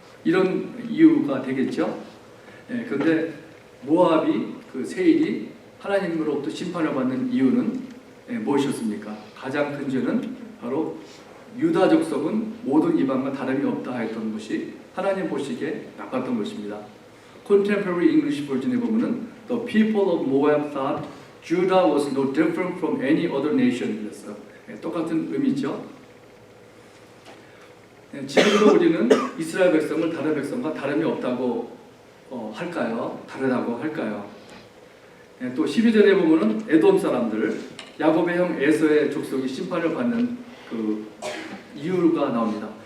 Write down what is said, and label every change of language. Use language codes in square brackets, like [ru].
[ko] 이런 이유가 되겠죠. 그런데 모압이 그 세일이 하나님으로부터 심판을 받는 이유는 무엇이었습니까? 가장 큰 죄는 바로 유다 족속은 모든 이방과 다름이 없다 했던 것이 하나님 보시기에 나빴던 것입니다. [en] Contemporary English version에 보면은 The people of Moab thought Judah was no different from any other nation. [ko] 그랬어요. 똑같은 의미죠. 지금도 우리는 이스라엘 백성을 다른 백성과 다름이 없다고 할까요? 다르다고 할까요? 또 12절에 보면은 에돔 사람들, 야곱의 형 에서의 족속이 심판을 받는 그 이유가 나옵니다.